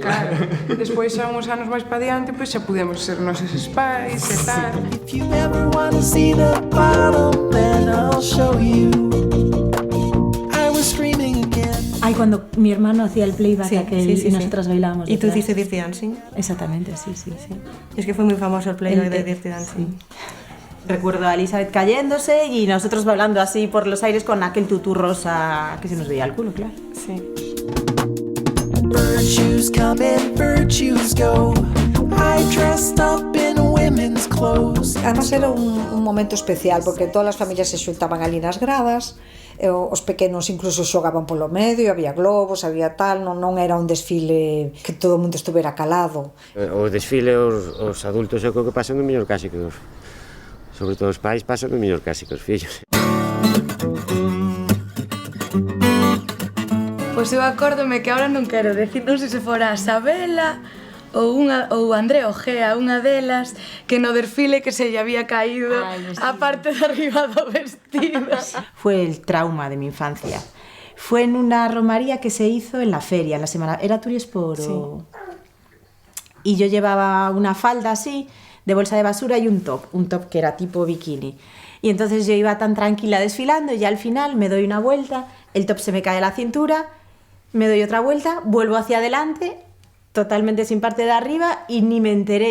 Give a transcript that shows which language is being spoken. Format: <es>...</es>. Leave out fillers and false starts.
<gl>Claro, despois xa uns anos máis pa diante, pois xa pudemos ser nosos pais e tal.</gl> <en>If you ever wanna see the bottom, then I'll show you. I was screaming again.</en> <es>Ay, cuando mi hermano hacía el playback y nosotras bailábamos. ¿Y tú hiciste Dirty Dancing? Exactamente, sí. Es que fue muy famoso el playback de Dirty Dancing. Sí. Recuerdo a Elizabeth cayéndose y nosotros bailando así por los aires con aquel tutú rosa que se nos veía el culo, claro. Sí.</es> <en>Virtues come and virtues go. I dressed up in women's clothes.</en> <gl>Además era un momento especial porque todas as familias se xuntaban ali nas gradas, os pequenos incluso xogaban polo medio, había globos, había tal, non era un desfile que todo o mundo estuvera calado. O desfile os adultos é o que pasan no mellor casi que sobre todo os pais pasan no mellor casi que os fillos. Pois eu acórdome que agora non quero decir, non sei se fora a Sabela ou André Ojea, unha delas, que no desfile que se lle había caído a parte de arriba do vestido.</gl> <es>Fue el trauma de mi infancia. Fue en una romería que se hizo en la feria, en la semana... ¿Era Turiespor? Sí. Y yo llevaba una falda así, de bolsa de basura y un top que era tipo bikini. Y entonces yo iba tan tranquila desfilando y ya al final me doy una vuelta, el top se me cae de la cintura, me doy otra vuelta, vuelvo hacia adelante, totalmente sin parte de arriba y ni me enteré.</es>